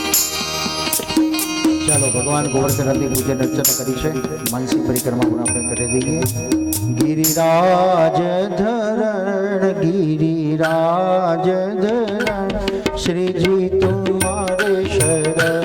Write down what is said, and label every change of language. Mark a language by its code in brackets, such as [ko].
[hi] भगवान गोवर्धन आदि पूजन अर्चना करी है। [gu] मानसी परिक्रमा पण આપણે કરી દઈએ। [hi] गिरिराज धरण गिरिराज धरण श्री जी तुम्हारे शरण।